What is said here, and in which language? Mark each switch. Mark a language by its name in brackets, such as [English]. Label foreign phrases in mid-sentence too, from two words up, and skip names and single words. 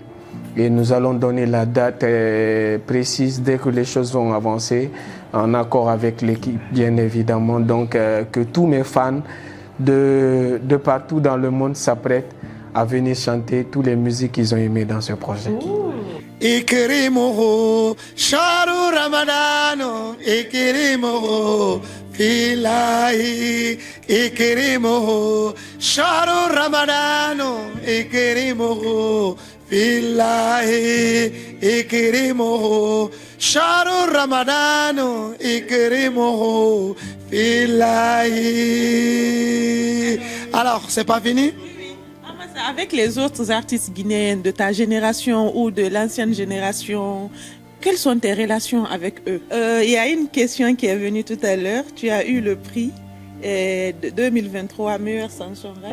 [French] Et nous allons donner la date précise dès que les choses vont avancer, en accord avec l'équipe, bien évidemment. Donc, que tous mes fans de partout dans le monde s'apprêtent à venir chanter toutes les musiques qu'ils ont aimées dans ce projet. [Arabic] أكرموه، شهر رمضان، أكرموه, في الله أكرموه شهر رمضان أكرموه في الله أكرموه شهر رمضان أكرموه في الله. [French] Alors, c'est pas fini? Avec les autres artistes guinéens de ta génération ou de l'ancienne génération, quelles sont tes relations avec eux? Il y a une question qui est venue tout à l'heure. Tu as eu le prix de 2023 meilleure chanson, right?